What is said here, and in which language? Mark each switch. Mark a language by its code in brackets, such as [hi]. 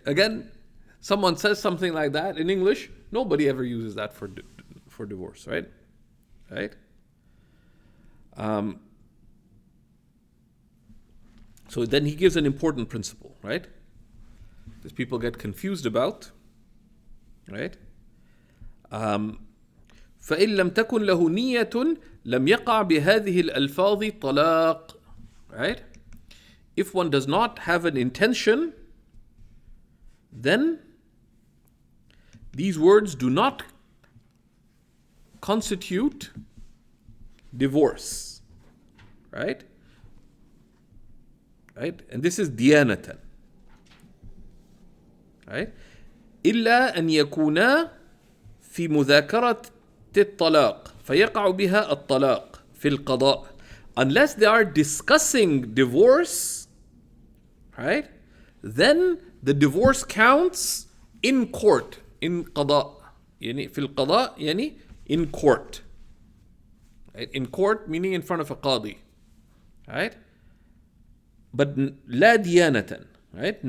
[en] Again, someone says something like that in English, nobody ever uses that for divorce. Right? Right? So then he gives an important principle, right? That people get confused about, right? [ar] فإن لم تكن له نية لم يقع بهذه الألفاظ طلاق. [en] Right? If one does not have an intention, then these words do not constitute divorce. Right? Right? And this is ديانة. Right? [ar] إلا أن يكونا في مذاكرة الطلاق فيقع بها الطلاق في القضاء, [en] unless they are discussing divorce, right? Then the divorce counts in court, in قضاء, [ar] يعني في القضاء يعني [en] in court. Right? In court meaning in front of a qadi, right? But [ar] لا ديانة, [en] right?